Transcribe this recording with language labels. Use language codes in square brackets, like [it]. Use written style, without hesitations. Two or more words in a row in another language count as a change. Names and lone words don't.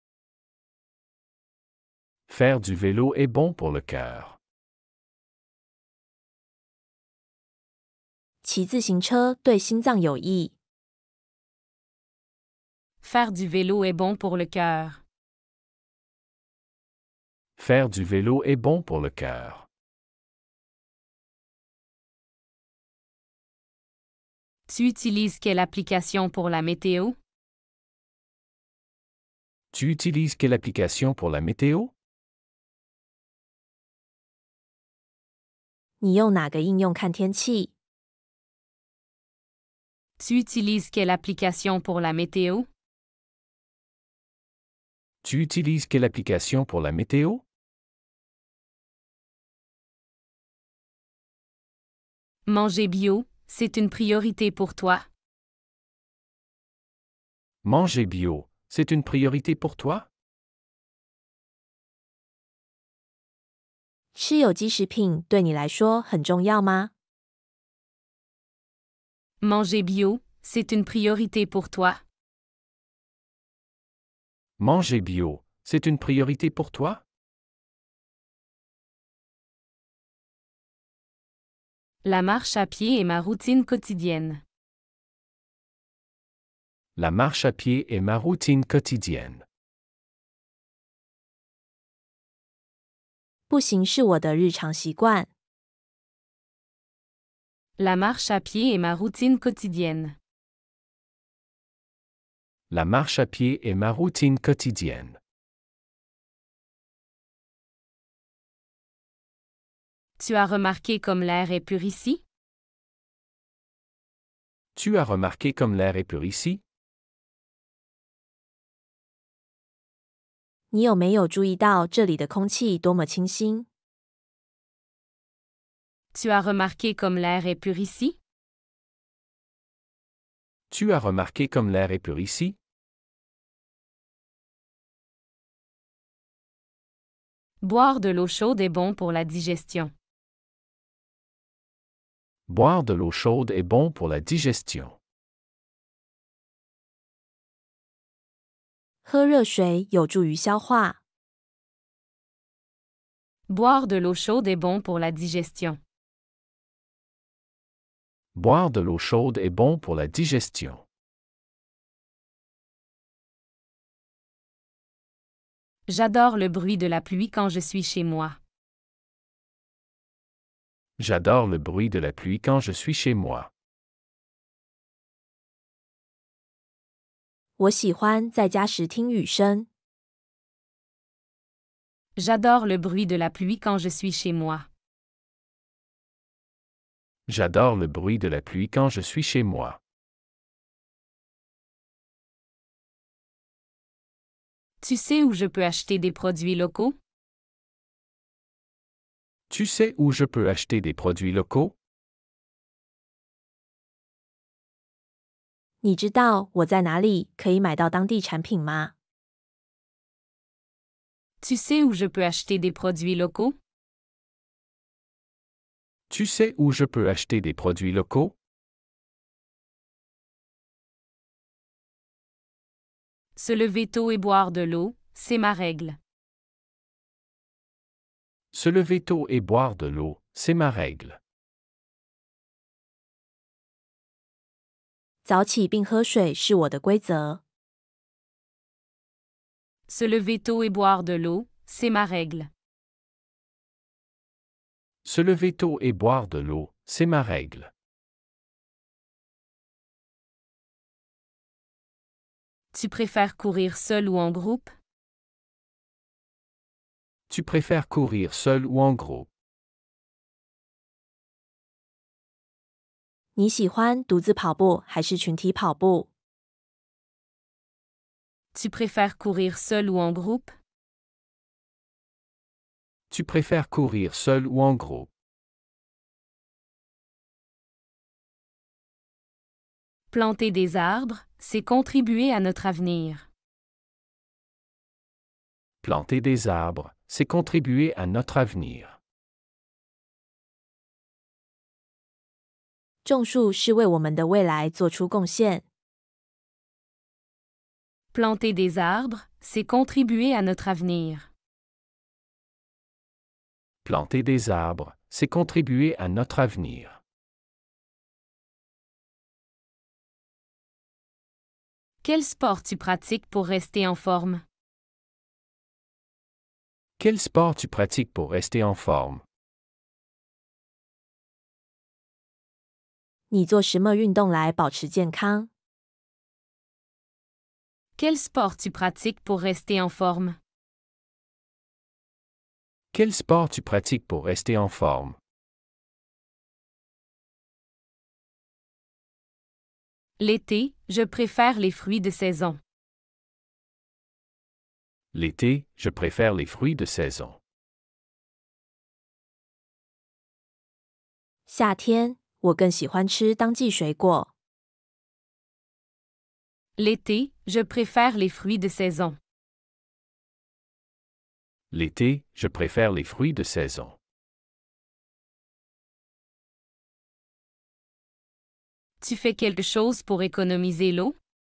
[fr] Faire du vélo est bon pour le cœur. [zh] 骑自行车对心脏有益。 [fr] Faire du vélo est bon pour le cœur. Faire du vélo est bon pour le cœur. Tu utilises quelle application pour la météo? Tu utilises quelle application pour la météo? [zh] 你用哪个应用看天气？ [fr] Tu utilises quelle application pour la météo? Tu utilises quelle application pour la météo? Manger bio, c'est une priorité pour toi. Manger bio, c'est une priorité pour toi? [zh] 吃有机食品对你来说很重要吗？ [fr] Manger bio, c'est une priorité pour toi. Manger bio, c'est une priorité pour toi? La marche à pied est ma routine quotidienne. La marche à pied est ma routine quotidienne. [zh] 步行是我的日常习惯。 [fr] La marche à pied est ma routine quotidienne. La marche à pied est ma routine quotidienne. Tu as remarqué comme l'air est pur ici? Tu as remarqué comme l'air est pur ici? [zh] 你有没有注意到这里的空气多么清新？ [fr] Tu as remarqué comme l'air est pur ici? Tu as remarqué comme l'air est pur ici? Boire de l'eau chaude est bon pour la digestion. Boire de l'eau chaude est bon pour la digestion. [zh] 喝热水有助于消化。 [fr] Boire de l'eau chaude est bon pour la digestion. Boire de l'eau chaude est bon pour la digestion. J'adore le bruit de la pluie quand je suis chez moi. J'adore le bruit de la pluie quand je suis chez moi. [zh] 我喜欢在家时听雨声。 [fr] J'adore le bruit de la pluie quand je suis chez moi. J'adore le bruit de la pluie quand je suis chez moi. Tu sais où je peux acheter des produits locaux? Tu sais où je peux acheter des produits locaux? [zh] 你知道我在哪里可以买到当地产品吗？ [fr] Tu sais où je peux acheter des produits locaux? Tu sais où je peux acheter des produits locaux? Se lever tôt et boire de l'eau, c'est ma règle. Se lever tôt et boire de l'eau, c'est ma règle. [zh] 早起并喝水是我的规则。 [fr] Se lever tôt et boire de l'eau, c'est ma règle. Se lever tôt et boire de l'eau, c'est ma règle. Tu préfères courir seul ou en groupe? Tu préfères courir seul ou en groupe? [zh] 你喜欢独自跑步还是群体跑步？ [fr] Tu préfères courir seul ou en groupe? Tu préfères courir seul ou en groupe? Planter des arbres, c'est contribuer à notre avenir. Planter des arbres, c'est contribuer à notre avenir. [zh] 种树是为我们的未来做出贡献。 [fr] Planter des arbres, c'est contribuer à notre avenir. Planter des arbres, c'est contribuer à notre avenir. Quel sport tu pratiques pour rester en forme? Quel sport tu pratiques pour rester en forme? [zh] 你做什么运动来保持健康？ [fr] Quel sport tu pratiques pour rester en forme? Quel sport tu pratiques pour rester en forme? L'été, je préfère les fruits de saison. L'été, je préfère les fruits de saison. [zh] 夏天，我更喜欢吃当季水果。 [fr] L'été, je préfère les fruits de saison. L'été, je préfère les fruits de saison. Tu fais quelque chose pour économiser l'eau?